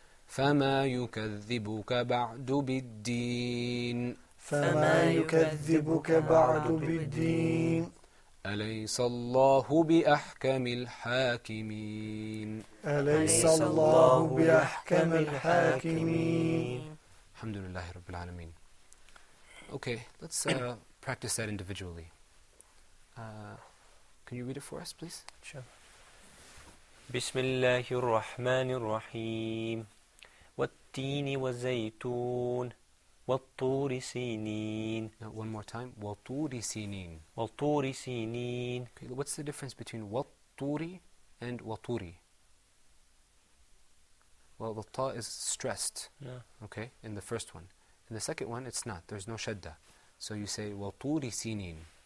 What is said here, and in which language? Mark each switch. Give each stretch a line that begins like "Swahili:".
Arabic: فما يكذبك بعد بالدين فما يكذبك بعد بالدين أليس الله بأحكم الحاكمين أليس الله بأحكم الحاكمين الحمد لله رب العالمين.
English: Okay, let's practice that individually. Can you read it for us, please? Sure.
Arabic: بسم الله الرحمن الرحيم والتين والزيتون والطور سينين.
English: Now, one more time.
Arabic: وطور سينين. والطور سينين.
English: Okay, what's the difference between وطوري and وطوري? Well, the ta is stressed, okay, in the first one. In the second one, it's not. There's no shadda. So you say
Arabic: وطور سينين.